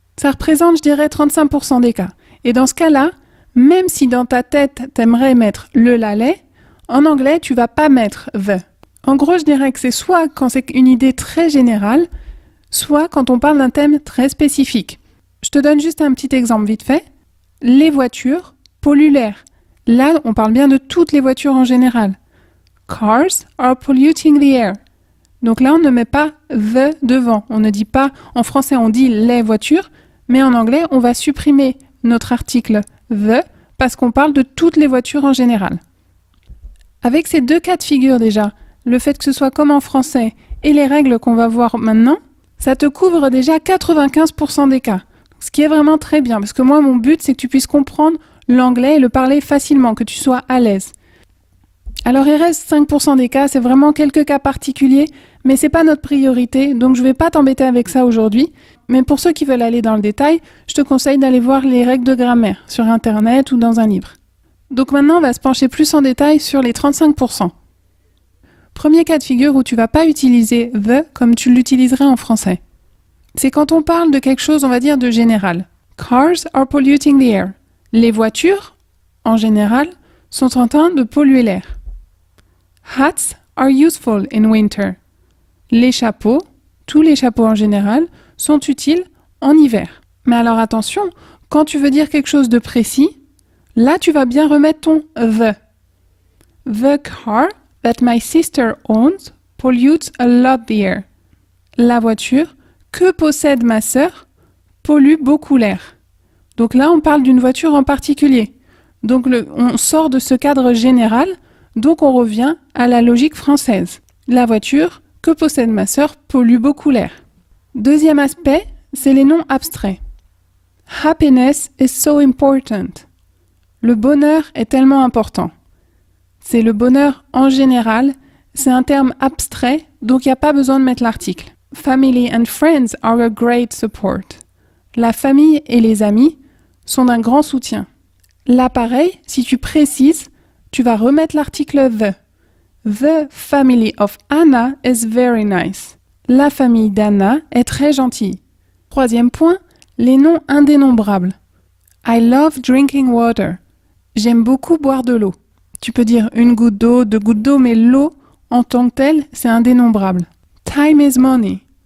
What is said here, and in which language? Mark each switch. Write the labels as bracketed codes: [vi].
[fr] Ça représente, je dirais, 35% des cas. Et dans ce cas-là, même si dans ta tête, t'aimerais mettre le la en anglais, tu vas pas mettre the. En gros, je dirais que c'est soit quand c'est une idée très générale, soit quand on parle d'un thème très spécifique. Je te donne juste un petit exemple vite fait. Les voitures polluent l'air. Là, on parle bien de toutes les voitures en général. [en] Cars are polluting the air. [fr] Donc là, on ne met pas the devant. On ne dit pas, en français, on dit les voitures, mais en anglais, on va supprimer notre article the parce qu'on parle de toutes les voitures en général. Avec ces 2 cas de figure déjà, le fait que ce soit comme en français et les règles qu'on va voir maintenant, ça te couvre déjà 95% des cas. Ce qui est vraiment très bien, parce que moi, mon but, c'est que tu puisses comprendre l'anglais et le parler facilement, que tu sois à l'aise. Alors, il reste 5% des cas, c'est vraiment quelques cas particuliers, mais c'est pas notre priorité, donc je vais pas t'embêter avec ça aujourd'hui. Mais pour ceux qui veulent aller dans le détail, je te conseille d'aller voir les règles de grammaire sur Internet ou dans un livre. Donc maintenant, on va se pencher plus en détail sur les 35%. Premier cas de figure où tu vas pas utiliser the comme tu l'utiliserais en français. C'est quand on parle de quelque chose, on va dire, de général. [en] Cars are polluting the air. [fr] Les voitures, en général, sont en train de polluer l'air. [en] Hats are useful in winter. [fr] Les chapeaux, tous les chapeaux en général, sont utiles en hiver. Mais alors attention, quand tu veux dire quelque chose de précis, là tu vas bien remettre ton the. [en] The car that my sister owns pollutes a lot the air. [fr] La voiture que possède ma sœur pollue beaucoup l'air. Donc là, on parle d'une voiture en particulier. Donc on sort de ce cadre général, donc on revient à la logique française. La voiture que possède ma sœur pollue beaucoup l'air. Deuxième aspect, c'est les noms abstraits. [en] Happiness is so important. [fr] Le bonheur est tellement important. C'est le bonheur en général, c'est un terme abstrait, donc il n'y a pas besoin de mettre l'article. [en] Family and friends are a great support. [fr] La famille et les amis sont d'un grand soutien. Là, pareil, si tu précises, tu vas remettre l'article the. [en] The family of Anna is very nice. [fr] La famille d'Anna est très gentille. Troisième point, les noms indénombrables. [en] I love drinking water. [fr] J'aime beaucoup boire de l'eau. Tu peux dire une goutte d'eau, 2 gouttes d'eau, mais l'eau, en tant que telle, c'est indénombrable. [en] Time is money.